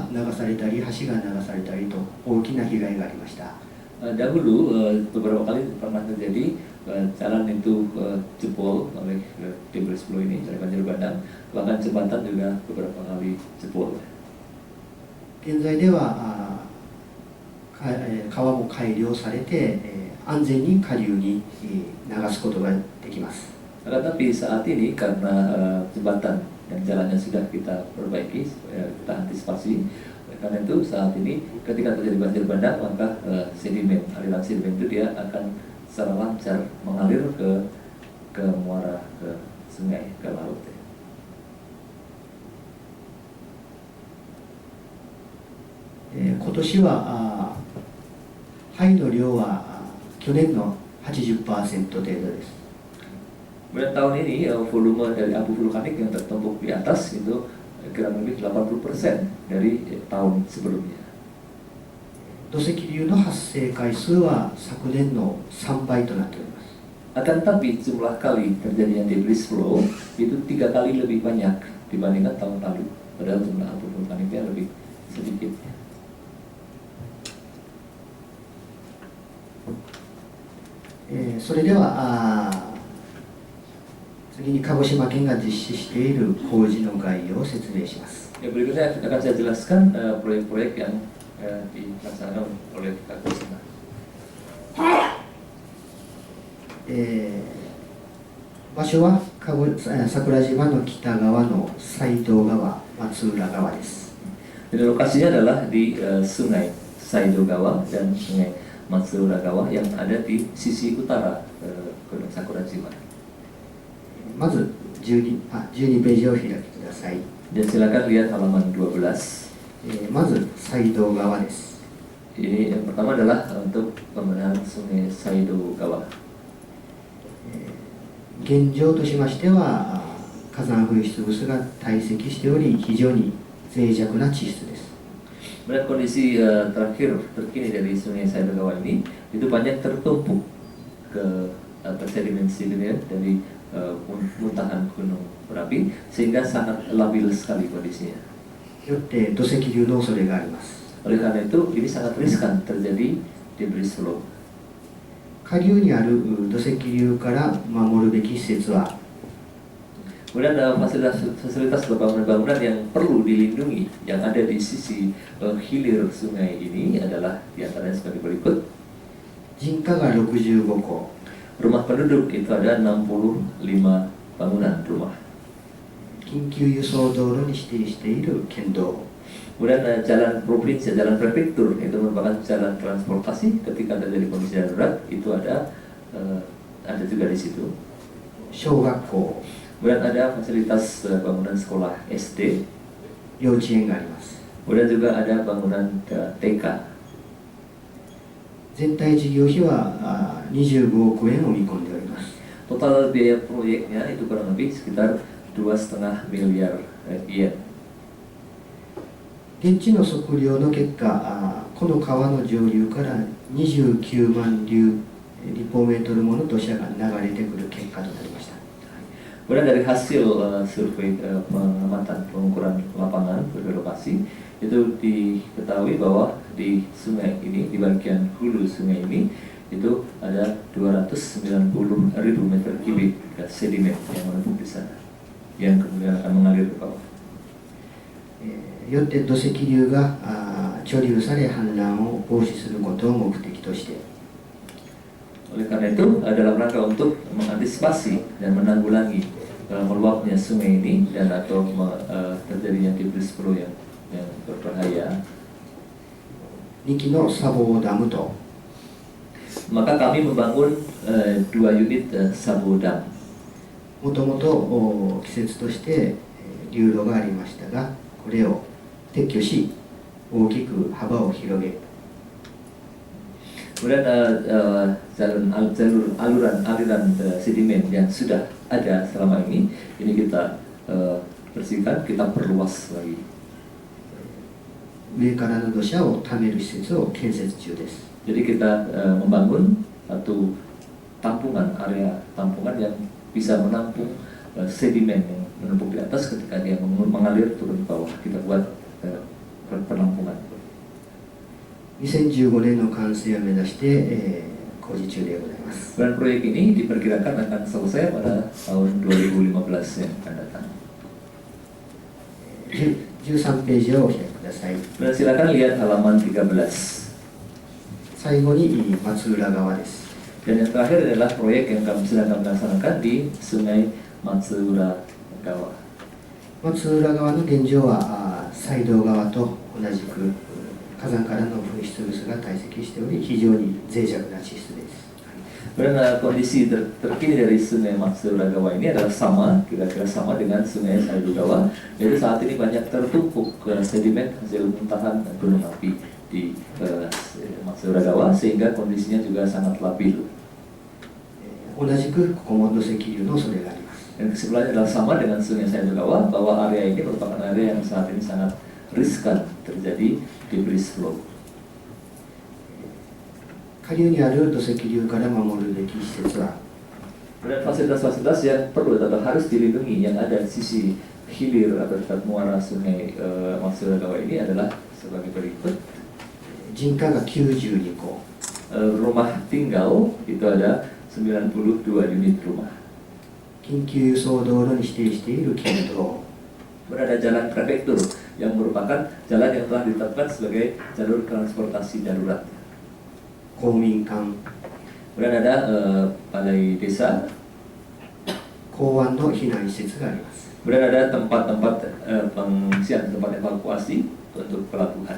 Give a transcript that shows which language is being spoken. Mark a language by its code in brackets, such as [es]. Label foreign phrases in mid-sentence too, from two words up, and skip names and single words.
[ja] 流されたり橋が流されたりと大きな被害がありました。 [id] Dahulu beberapa kali pernah terjadi jalan itu jebol oleh [en] debris flow [id] ini, dari banjir bandang, bahkan jembatan juga beberapa kali jebol. [ja] 現在では川も改良されて安全に下流に流すことができます。 [id] Tetapi saat ini karena jembatan dan jalannya sudah kita perbaiki, kita antisipasi. Karena itu saat ini ketika terjadi banjir bandang maka sedimen, aliran sedimen itu dia akan secara lancar mengalir ke muara, ke sungai, ke laut. [ja] 今年は灰の量は去年の 80% 程度です。 [id] Kemudian tahun ini volume dari abu vulkanik yang tertumpuk di atas itu kurang lebih 80% dari tahun sebelumnya. [ja] 土石流の発生回数は昨年の3倍となっております。 [id] Akan tetapi jumlah kali terjadinya [en] debris flow [id] itu 3 kali lebih banyak dibandingkan tahun lalu. Padahal jumlah abu vulkaniknya lebih sedikit. [ja] それでは次に鹿児島県が実施している工事の概要を説明します。 [id] Berikutnya akan saya jelaskan proyek-proyek yang dilaksanakan oleh Kakak Sina. [ja] 場所は桜島の北側の西道川、松浦川です。 [id] Jadi lokasinya adalah di sungai Saidogawa dan sungai Matsuragawa yang ada di sisi utara Gunung Sakurajima. [ja] まず12ページを開きください。 [id] Dan silakan lihat halaman 12. [ja] まず西道川です。 [id] Ini yang pertama adalah untuk pembenahan sungai Saidogawa. [ja] 現状としましては火山噴出物が堆積しており非常に脆弱な地質です。 [id] Kemudian kondisi terkini dari sungai Saidogawa ini itu banyak tertumpuk ke sedimen-sedimen dari muntahan gunung berapi sehingga sangat labil sekali kondisinya. [ja] よって土石流の恐れがあります。 [id] Oleh karena itu ini sangat riskan terjadi [en] debris flow. [ja] 下流にある土石流から守るべき施設は [id] Kemudian fasilitas bangunan-bangunan yang perlu dilindungi yang ada di sisi hilir sungai ini adalah diantaranya sebagai berikut. [ja] 人家が65戸 [id] Rumah penduduk itu ada 65 bangunan rumah. [ja] 緊急輸送道路に指定している県道 [id] Kemudian jalan provinsi, jalan prefektur itu merupakan jalan transportasi ketika terjadi kondisi darurat itu ada juga di situ. [ja] 小学校 [id] Kemudian ada fasilitas bangunan sekolah SD. [ja] 幼稚園があります。 [id] Kemudian juga ada bangunan TK. [ja] 全体事業費は25億円を見込んでおります。 [id] Total biaya proyeknya itu kurang lebih sekitar 2,5 miliar yen. [ja] 現地の測量の結果この川の上流から29万立方メートルもの土砂が流れてくる結果となりました。 [id] Kemudian dari hasil survei pengamatan pengukuran lapangan lokasi itu diketahui bahwa di sungai ini, di bagian hulu sungai ini itu ada 290.000 meter kubik sedimen yang menumpuk di sana yang kemudian akan mengalir ke bawah. [ja] よって土石流が貯留され氾濫を防止することを目的として [id] Oleh karena itu dalam rangka untuk mengantisipasi dan menanggulangi meluapnya sungai ini dan atau terjadinya [en] debris flow [id] yang berbahaya, [ja] 2 基の砂防ダムと [id] maka kami membangun 2 unit Sabo Dam. [ja] もともと季節として流路がありましたが、これを撤去し大きく幅を広げ、 [id] Kemudian aliran sedimen yang sudah ada selama ini kita bersihkan, kita perluas lagi. [ja] 上からの土砂を貯める施設を建設中です。 [id] Jadi kita membangun satu tampungan, area tampungan yang bisa menampung sedimen yang menumpuk di atas ketika dia mengalir turun ke bawah. Kita buat penampungan. [ja] 2015 年の完成を目指して、工事中でございます。 [id] Dan proyek ini diperkirakan akan selesai pada tahun 2015 yang akan datang. [ja] 13 ページをお開きください。 [id] Dan silakan lihat halaman 13. [ja] 最後に松浦川です。 [id] Dan yang terakhir adalah proyek yang sedang kami laksanakan di Sungai Matsuura Gawa. [ja] 松浦川の現状は西道川と同じく火山からの噴出物が堆積しており、非常に脆弱な地質です。 [id] Dan kondisi terkini dari Sungai Matsuura Gawa ini adalah sama, kira-kira sama dengan Sungai Saido Gawa, yaitu saat ini banyak tertumpuk sedimen hasil muntahan gunung api di Matsuura Gawa, sehingga kondisinya juga sangat labil. [ja] 同じくここも土石流の恐れがあります。 [id] Dan sebelahnya adalah sama dengan Sungai Saido Gawa, bahwa area ini merupakan area yang saat ini sangat riskan terjadi [en] debris flow. [ja] 下流にある土石流から守るべき施設は、 [id] Dan fasilitas-fasilitas yang perlu atau harus dilindungi yang ada di sisi hilir atau dekat muara Sungai Matsuura Gawa ini adalah sebagai berikut. [ja] 人家が92戸、 [id] Rumah tinggal itu ada 92 unit rumah. [ja] 緊急輸送道路に指定している県道、 [id] Berada jalan prefektur yang merupakan jalan yang telah ditetapkan sebagai jalur transportasi darurat. [ja] 公民館、 [id] Kemudian ada balai desa, [ja] 港湾の避難施設があります。 [id] kemudian ada tempat-tempat pengungsian, tempat evakuasi untuk pelabuhan.